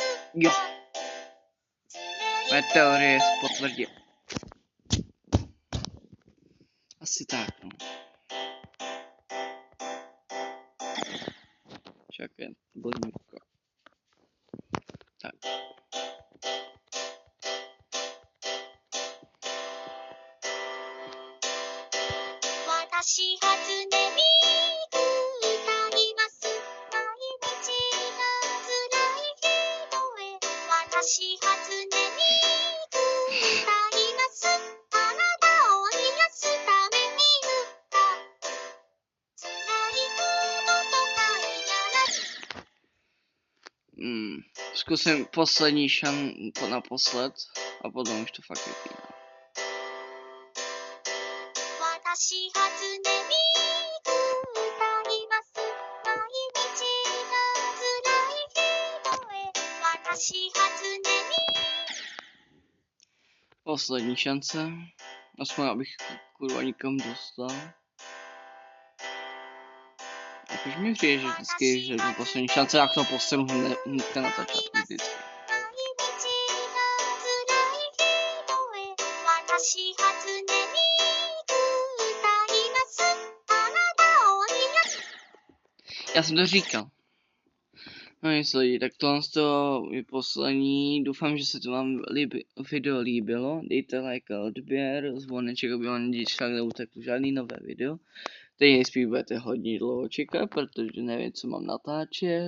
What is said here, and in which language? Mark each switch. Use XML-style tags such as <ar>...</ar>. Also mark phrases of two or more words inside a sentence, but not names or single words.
<cs>Jo. Moje teorie se potvrdí. Asi tak, no. Čakaj, to bylo mluvko. Tak.</cs> <ja>私初音ミク歌います毎日が辛い日々へ私初音ミク歌いますあなたを癒すために歌辛いこととか嫌な</ja> <cs>Zkusím poslední naposled a potom už to fakt vypínám.</cs> <ja>私初音ミク歌います毎日が辛い日々へ私初音ミ</ja> <cs>Poslední šance. Aspoň abych kurva nikam dostal. Jakož mi přijde, že vždycky, že to poslední šance, jak to postanu hnedka na začátku vždycky.</cs> <ja>私初音ミク歌いますあなたを癒す</ja> <cs>Já jsem to říkal. No nic lidi, tak tohle je poslední. Doufám, že se to vám video líbilo. Dejte like a odběr, zvoneček, aby vám nic tak neuteklo žádný nové video. Teď nejspíš budete hodně dlouho čekat, protože nevím, co mám natáčet.</cs>